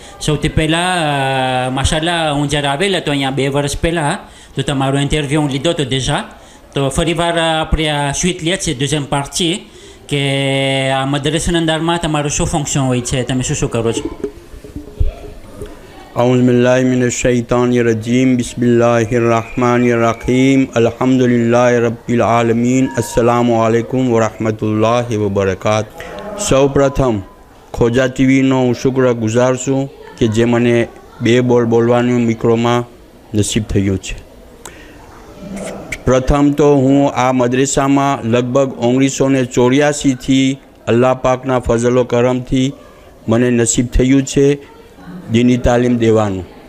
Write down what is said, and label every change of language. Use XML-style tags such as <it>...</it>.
<gu>સૌથી પહેલાં માશાલ્લાહ હું જ્યારે આવેલ હતો અહીંયા 2 વર્ષ પહેલાં તો તમારો ઇન્ટરવ્યૂ હું લીધો હતો déjà તો ફરીવાર આપણે આ સ્વીટ લે છે</gu> <fr>deuxième partie</fr> <gu>કે આ મદ્રસાના અંદરમાં તમારું શું ફંક્શન હોય છે તમે શું કરો છો?</gu> <ar>أعوذ بالله من الشيطان الرجيم بسم الله الرحمن الرحيم الحمد لله رب العالمين السلام عليكم ورحمة الله وبركاته.</ar> <gu>સૌ પ્રથમ ખોજા ટીવીનો હું શુક્રગુજાર છું કે જે મને 2 બોલ બોલવાનું મિક્રોમાં નસીબ થયું છે. પ્રથમ તો હું આ મદ્રસામાં લગભગ 1984થી અલ્લાહ પાકના ફઝલો કરમથી મને નસીબ થયું છે દીની તાલીમ દેવાનું.</gu>